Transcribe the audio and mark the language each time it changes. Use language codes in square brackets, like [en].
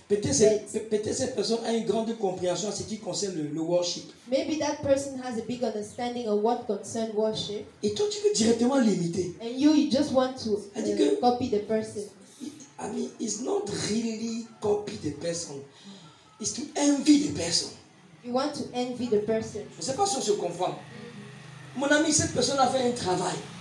[fr] Peut-être cette personne a une grande compréhension en ce qui concerne le worship. [en] Maybe that person has a big understanding of what concerns worship. [fr] Et toi, tu veux directement l'imiter. [en] And you just want to I think, copy the person. I mean, it's not really copy the person. It's to envy the person. You want to envy the person. [fr] Je ne sais pas si on se comprend. Mon ami, cette personne a fait un travail.